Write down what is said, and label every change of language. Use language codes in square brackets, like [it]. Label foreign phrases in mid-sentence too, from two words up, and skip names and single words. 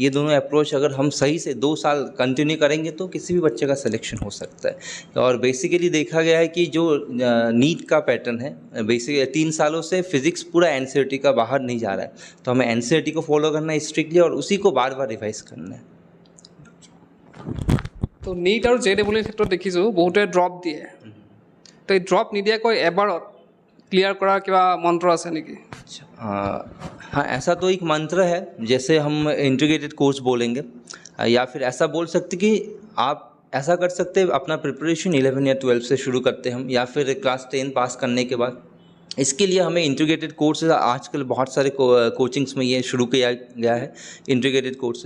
[hi] ये दोनों अप्रोच अगर हम सही से 2 साल कंटिन्यू करेंगे तो किसी भी बच्चे का सिलेक्शन हो सकता है। और बेसिकली देखा गया है कि जो नीट का पैटर्न है, बेसिकली 3 सालों से फिज़िक्स पूरा NCERT का बाहर नहीं जा रहा है, तो हमें NCERT को फॉलो करना है स्ट्रिक्टली, और उसी को बार बार रिवाइज करना है। [as] তো নীট আৰু JEE ক্ষেত্ৰত দেখিছোঁ বহুতে ড্ৰপ দিয়ে। তো এই ড্ৰপ নিদিয়াকৈ এবাৰত [hi] क्लियर करा क्या मंत्र [as] আছে নেকি? [hi] हाँ, ऐसा तो एक मंत्र है, जैसे हम [en] integrated course [hi] बोलेंगे, या फिर ऐसा बोल सकते कि आप ऐसा कर सकते हैं अपना प्रिपरेशन 11 या 12 से शुरू करते हैं हम, या फिर क्लास 10 पास करने के बाद। इसके लिए हमें [en] integrated courses [hi] आजकल बहुत सारे कोचिंग्स में ये शुरू किया गया है, [en] integrated courses.